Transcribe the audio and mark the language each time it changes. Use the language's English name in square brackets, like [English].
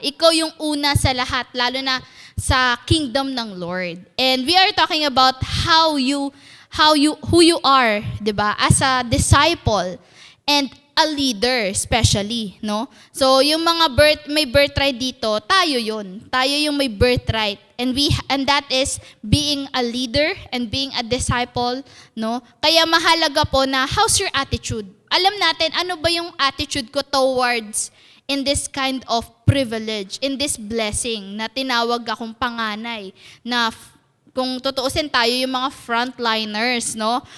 [Filipino] Ikaw yung una sa lahat, lalo na sa kingdom ng Lord. [English] And we are talking about who you are, 'di ba? As a disciple and a leader especially, no? [Filipino] So yung mga may birthright dito, tayo 'yon. Tayo yung may birthright. [English] And that is being a leader and being a disciple, no? [Filipino] Kaya mahalaga po na [English] how's your attitude? [Filipino] Alam natin ano ba yung attitude ko [English] towards in this kind of privilege, in this blessing [Filipino] na tinawag akong panganay, na kung tutuusin tayo yung mga frontliners, no?